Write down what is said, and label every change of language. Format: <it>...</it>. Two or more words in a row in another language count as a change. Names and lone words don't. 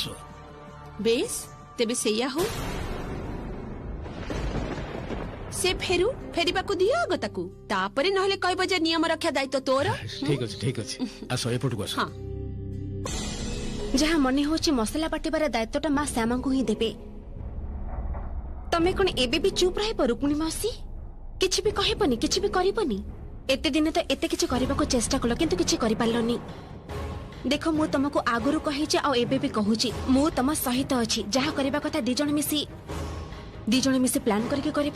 <or>ବେଶ ତେବେ ସେୟା ହଉ। ସେ ଫେରିବା କୁ ଦିଅ ଆଗତାକୁ। ତାପରେ ନହେଲେ କହିବ ଯେ ନିୟମ ରକ୍ଷା ଦାୟିତ୍ୱ ତୋର। ଠିକ ଅଛି ଆସ ଏପଟୁ ଆସ। हां ଯାହା ମନେ ହେଉଛି ମସଲା ବାଟିବାର ଦାୟିତ୍ୱଟା ମାଁ ଶ୍ୟାମା କୁ ହିଁ ଦେବେ। ତମେ କଣ ଏବେ ଭି ଚୁପ ରହିବ ରୁକ୍ମିଣୀ ମାଉସୀ? କିଛି ଭି କହିବନି, କିଛି ଭି କରିବନି? ଏତେ ଦିନ ତ ଏତେ କିଛି କରିବା କୁ ଚେଷ୍ଟା କଲ କିନ୍ତୁ କିଛି କରି ପାରିଲନି। ଦେଖ ମୁଁ ତୁମକୁ ଆଗରୁ କହିଛି ଆ ଏବେ ଭି କହୁଛି ମୁଁ ତମ ସହିତ ଅଛି। ଯାହା କରିବା କଥା ଦି ଜଣ ମିଶି ପ୍ଲାନ କରିକେ କରିବା।</or>